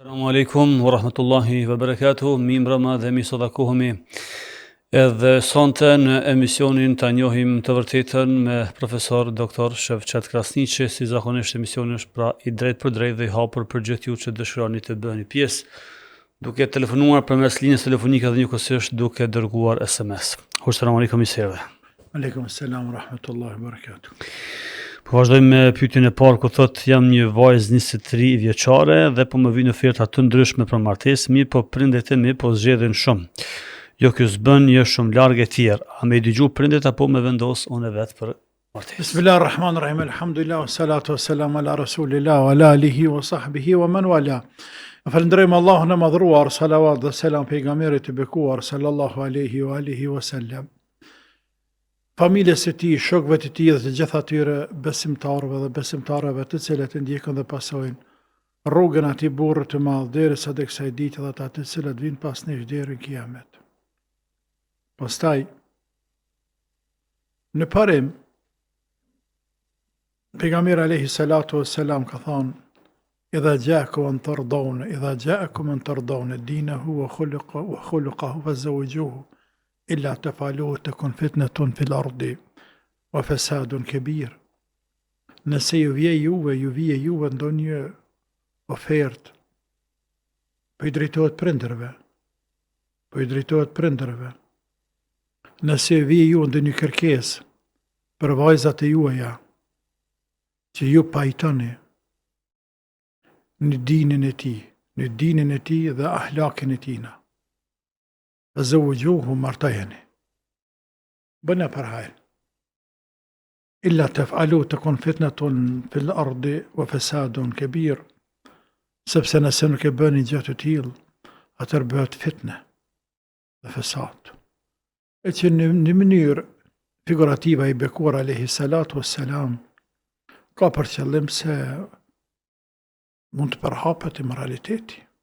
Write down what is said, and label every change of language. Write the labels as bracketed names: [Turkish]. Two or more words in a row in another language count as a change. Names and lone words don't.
[Arabic] عليكم ورحمة الله وبركاته. [Albanian] Mi mbrëma dhe mi sodakohemi edhe sonte në emisionin Ta njohim të vërtetën me profesor Dr. Shevqet Krasniqi. Si zakonisht emisioni është pra i drejt për drejt dhe i hapur për gjithë ju që dëshironi të bëheni pjesë, duke telefonuar përmes linjës telefonike dhe njëkohësisht duke dërguar SMS. [Arabic] سلام عليكم iseve. عليكم السلام ورحمة الله وبركاته. [Albanian] Po vazhdojmë me pyetjen e parë, ku thot jam një vajzë 23 vjeçare dhe po më vijnë oferta të ndryshme për martesë, mirë po prindet e mi po zgjedhin shumë. Jo ky s'bën, jo shumë larg e tjerë. A më dëgju prindet apo më vendos unë vetë për martesë? [Arabic] بسم الله الرحمن الرحيم الحمد لله والصلاة والسلام على رسول الله وعلى آله وصحبه ومن والاه. [Albanian] Falënderojmë Allahun e madhruar, salavat dhe selam pejgamberit të bekuar [Arabic] صلى الله عليه وعلى آله وسلم. [Albanian] Familjes së tij, shokëve të tij dhe të gjithë atyre besimtarëve dhe besimtarëve të cilët e ndjekën dhe pasojnë rrugën e atij burri të madh derisa të kësaj dite dhe ata të cilët vinë pas nesh deri në kiamet. Pastaj në parim pejgamberi [Arabic] عليه الصلاة والسلام [Albanian] ka thënë: [Arabic] "إذا جاءكم من ترضون دينه وخلقه فزوجوه إلا تفعلوه تكن فتنة في الأرض وفساد كبير." [Albanian] Nëse ju vije juve ndonjë ofertë, po i drejtohet prindërve. Nëse vije ju ndonjë kërkesë për vajzat e juaja që ju pajtoni në dinin e tij dhe ahlakin e tina, fazawwijuhu martajeni, bëna për hajr. [Arabic] إلا تفعلوا تكن فتنة في الأرض وفساد كبير, [Albanian] sepse nëse nuk e bëni gjë të tillë, atëherë bëhet fitnë dhe fesad. E që në mënyrë figurative i bekuar [Arabic] عليه الصلاة والسلام [Albanian] ka për qëllim se mund të përhapet immoraliteti.